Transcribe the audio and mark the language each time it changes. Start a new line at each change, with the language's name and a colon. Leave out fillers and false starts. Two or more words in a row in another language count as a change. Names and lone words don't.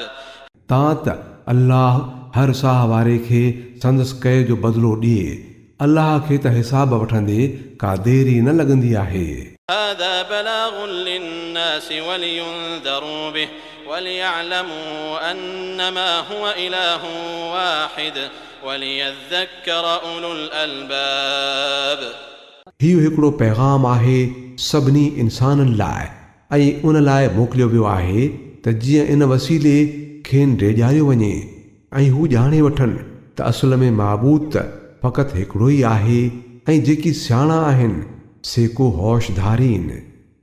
Sindhi: तां त अल्लाह हर साह वारे खे संदसि कए जो बदिलो ॾिए। अल्लाह खे त हिसाब वठंदे का देरी न लॻंदी आहे।
Arabic: هذا بلاغ للناس ولينذروا به وليعلموا أنما هو إله واحد وليذكر أولو الألباب
Sindhi: हीउ हिकिड़ो पैगाम आहे सभिनी इंसाननि लाइ ऐं उन लाइ मोकिलियो वियो आहे त जीअं इन वसीले खेनि ड्रेॼारियो वञे ऐं हू ॼाणे वठनि त असुल में माबूद त फ़क़ति हिकिड़ो ई आहे ऐं जेकी सियाणा आहिनि से को होशधारीन।